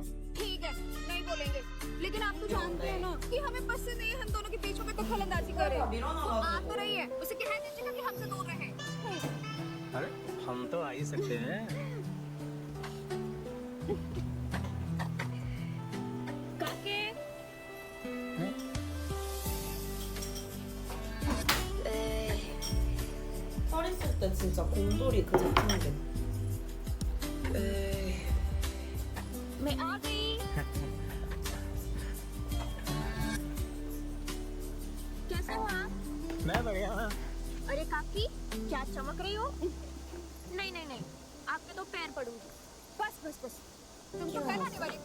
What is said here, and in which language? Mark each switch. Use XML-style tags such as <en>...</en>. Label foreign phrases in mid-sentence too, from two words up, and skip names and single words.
<hi>ठीक है, नहीं बोलेंगे, लेकिन आप तो जानते हैं ना कि हमें पसंद नहीं है हम दोनों के बीच में कोई दखलंदाजी करे। तो आ तो रही है, उसे कह दीजिएगा कि हमसे दूर रहे। अरे हम तो आ ही सकते हैं। काके</hi> <ko>어렸을 때 진짜 곰돌이 그 제품인데.</ko> <hi>मैं आ गई। कैसे हो आप? मैं बढ़िया। अरे काकी, क्या चमक रही हो? नहीं नहीं नहीं, आपके तो पैर पड़ूंगी। बस बस बस, तुम तो कल आने वाली थी।</hi>